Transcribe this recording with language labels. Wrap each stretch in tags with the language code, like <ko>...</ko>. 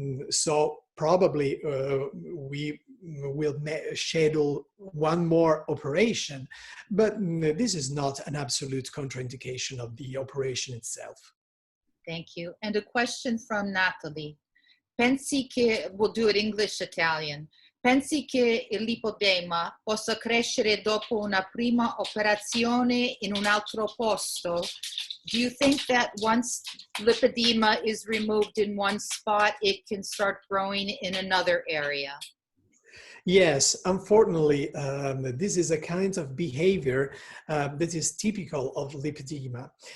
<en>So probably we will schedule one more operation, but this is not an absolute contraindication of the operation itself. Thank you. And a question from Natalie.</en> <it>Pensi che,</it> <en>we'll do it English Italian,</en> <it>pensi che il lipodema possa crescere dopo una prima operazione in un altro posto?</it> <en>Do you think that once lipedema is removed in one spot, it can start growing in another area? Yes, unfortunately, this is a kind of behavior that is typical of lipedema.</en>